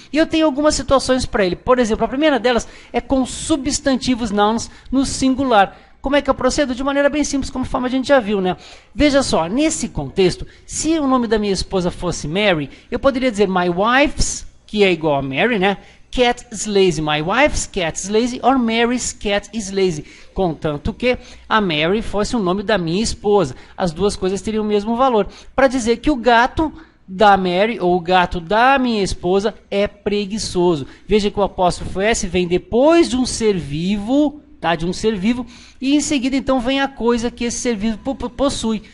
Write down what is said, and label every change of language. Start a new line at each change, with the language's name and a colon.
Portuguese: E eu tenho algumas situações para ele. Por exemplo, a primeira delas é com substantivos nouns no singular. Como é que eu procedo? De maneira bem simples, como forma a gente já viu, né? Veja só, nesse contexto, se o nome da minha esposa fosse Mary, eu poderia dizer my wife's, que é igual a Mary, né?
English: Cat is lazy. My wife's cat is lazy or Mary's cat is lazy.
Portuguese: Contanto que a Mary fosse o nome da minha esposa. As duas coisas teriam o mesmo valor. Para dizer que o gato da Mary, ou o gato da minha esposa, é preguiçoso. Veja que o apóstrofo S vem depois de um ser vivo, tá? De um ser vivo, e em seguida então vem a coisa que esse ser vivo possui.